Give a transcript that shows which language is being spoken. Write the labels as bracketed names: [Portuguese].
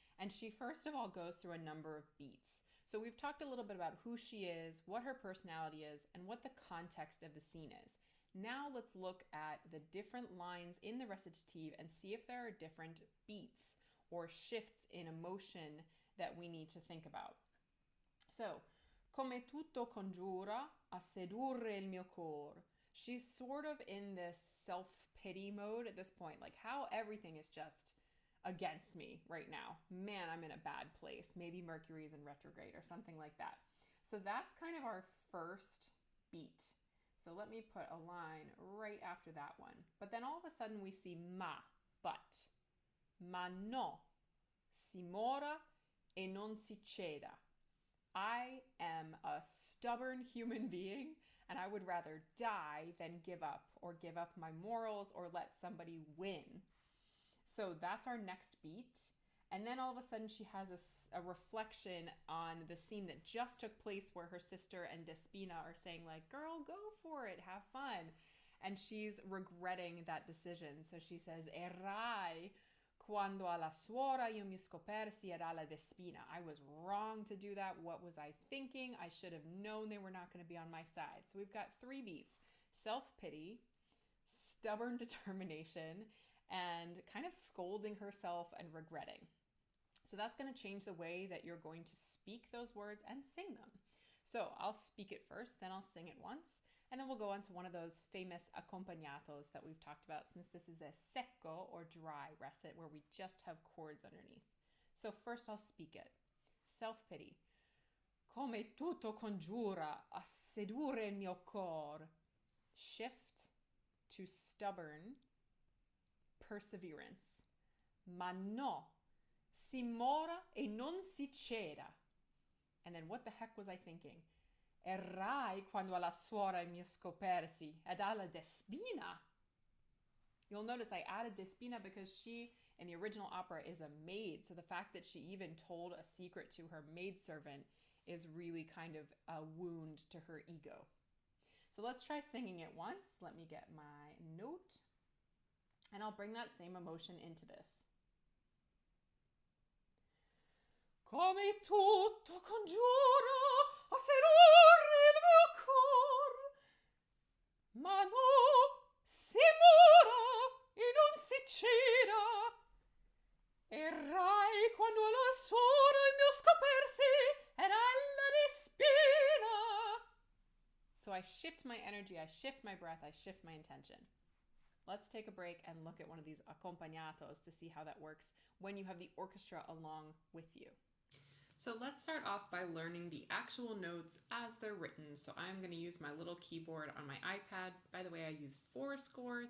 [English] And she first of all goes through a number of beats. So we've talked a little bit about who she is, what her personality is, and what the context of the scene is. Now let's look at the different lines in the recitative and see if there are different beats or shifts in emotion that we need to think about. [Italian] So, come tutto congiura a sedurre il mio cor. [English] She's sort of in this self-pity mode at this point, like how everything is just against me right now. Man, I'm in a bad place. Maybe Mercury's in retrograde or something like that. So that's kind of our first beat. So let me put a line right after that one. But then all of a sudden we see ma, but. [Italian] Ma no, si mora e non si ceda. [English] I am a stubborn human being, and I would rather die than give up, or give up my morals, or let somebody win. So that's our next beat. And then all of a sudden she has a reflection on the scene that just took place where her sister and Despina are saying like, girl, go for it, have fun. And she's regretting that decision. So she says, [Italian] errai quando alla suora io mi scopersi ed alla Despina. [English] I was wrong to do that. What was I thinking? I should have known they were not going to be on my side. So we've got 3 beats: self-pity, stubborn determination, and kind of scolding herself and regretting. So that's going to change the way that you're going to speak those words and sing them. So I'll speak it first, then I'll sing it once, and then we'll go on to one of those famous accompagnatos that we've talked about, since this is a secco or dry recit where we just have chords underneath. So first I'll speak it. Self-pity. [Italian] Come tutto congiura a sedurre il mio cor. [English] Shift to stubborn perseverance. [Italian] Ma no, si mora e non si ceda. [English] And then what the heck was I thinking? [Italian] Errai quando alla suora mi scopersi ed alla Despina. [English] You'll notice I added Despina because she, in the original opera, is a maid. So the fact that she even told a secret to her maidservant is really kind of a wound to her ego. So let's try singing it once. Let me get my note. And I'll bring that same emotion into this. [Italian] Come tutto congiura a sedurre il mio cor, ma no, si mura e non si ceda. Errai quando alla suora il mio scopersi ed alla Despina. [English] So I shift my energy, I shift my breath, I shift my intention. Let's take a break and look at one of these accompagnatos to see how that works when you have the orchestra along with you. So let's start off by learning the actual notes as they're written. So I'm going to use my little keyboard on my iPad. By the way, I use Fourscore.